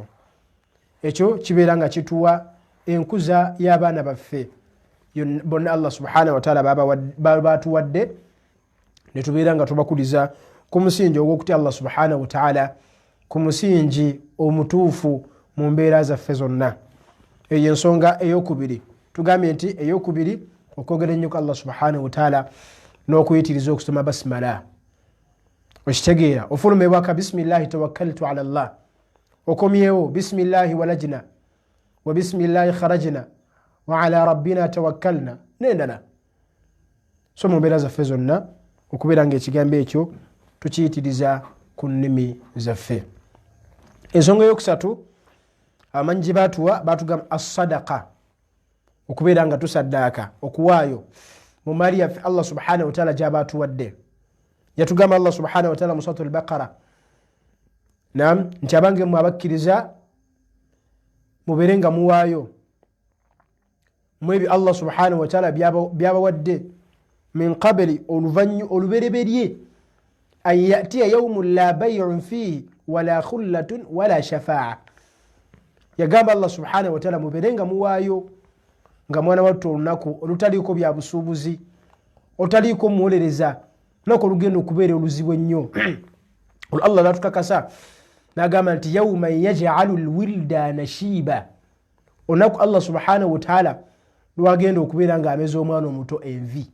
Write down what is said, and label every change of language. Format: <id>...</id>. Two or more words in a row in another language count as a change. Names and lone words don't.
<lg>Ekyo kibeera nga kituwa enkuza y'abaana baffe bonna</lg> <ar>الله سبحانه وتعالى</ar> <lg>baba batuwadde, ne tubeera nga tubakuliza ku musingi ogw'okutya</lg> <ar>الله سبحانه وتعالى,</ar> <lg>ku musingi omutuufu mu mbeera zaffe zonna. Eyo ensonga ey'okubiri. Tugambye nti ey'okubiri okwogera ennyo ku</lg> <ar>الله سبحانه وتعالى</ar> <lg>n'okuyitiriza okusoma basimala. Okitegeera ofulumebwaka</lg> <ar>بسم الله توكلت على الله,</ar> <lg>okomyewo</lg> <ar>بسم الله ولجنا وبسم الله خرجنا وعلى ربنا توكلنا</ar> <lg>n'endala. So mu mbeera zaffe zonna okubeera ng'ekigambo ekyo tukiyitiriza ku nnimi zaffe. Ensonga eyokusatu amanyi gye baatuwa, baatugamba as-sadaqa, okubeera nga tusaddaaka, okuwaayo mu maali yaffe</lg> <ar>الله سبحانه وتعالى</ar> <lg>gy'aba atuwadde. Yatugamba</lg> <ar>الله سبحانه وتعالى</ar> <lg>mu suratul Baqara, naam, nti abange mmwe abakkiriza mubeere nga muwaayo mu ebyo</lg> <ar>الله سبحانه وتعالى</ar> <lg>byabawadde</lg> <ar>من قبل,</ar> <lg>olubereberye</lg> <ar>أن يأتي يوم لا بيع فيه ولا خلة ولا شفاعة.</ar> <lg>Yagamba</lg> <ar>الله سبحانه وتعالى</ar> <lg>mubeere nga muwaayo nga mwana wattu olunaku olutaliiko bya busuubuzi, olutaliiko muwolereza, olunaku olugenda okubeera oluzibu ennyo. Allah natukakasa n'agamba nti</lg> <ar>يوما يجعل الولدان شيبا,</ar> <lg>olunaku</lg> <ar>الله سبحانه وتعالى</ar> <lg>lwagenda okubeera nga ameza omwana omuto envi.</lg>